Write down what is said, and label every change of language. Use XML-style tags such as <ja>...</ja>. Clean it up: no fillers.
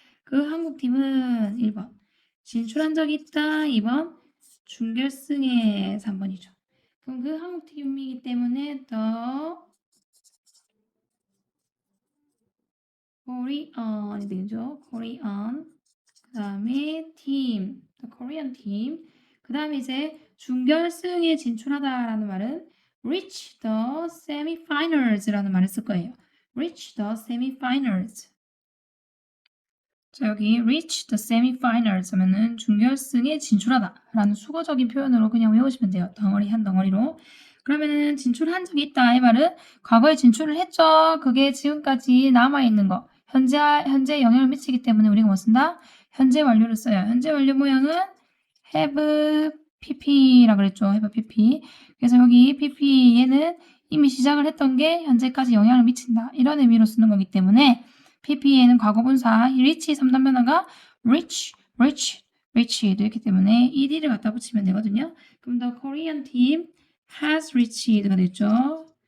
<ko>그 한국팀은 1번 진출한 적이 있다. 2번 준결승에 3번이죠. 그럼 그 한국팀이기 때문에 더 Korean이 되죠.</ko> <en>Korean.</en> <ko>그 다음에</ko> <en>team, the Korean team.</en> <ko>그 다음에 이제 준결승에 진출하다라는 말은</ko> <en>reach the semifinals</en> <ko>라는 말을 쓸 거예요.</ko> <en>reach the semifinals.</en> <ko>자, 여기</ko> <en>reach the semifinals</en> <ko>하면은 준결승에 진출하다 라는 수거적인 표현으로 그냥 외우시면 돼요. 덩어리 한 덩어리로. 그러면은 진출한 적이 있다. 이 말은 과거에 진출을 했죠. 그게 지금까지 남아있는 거. 현재 영향을 미치기 때문에 우리가 뭐 쓴다? 현재 완료를 써요. 현재 완료 모양은</ko> <en>have pp</en> <ko>라 그랬죠.</ko> <en>have pp.</en> <ko>그래서 여기 pp 얘는 이미 시작을 했던 게 현재까지 영향을 미친다. 이런 의미로 쓰는 거기 때문에 pp에는 과거분사 reach 3단 변화가 reach 이렇기 때문에 ed를 갖다 붙이면 되거든요.</ko> <en>그럼 the Korean team has reached</en> <ko>가 됐죠.</ko>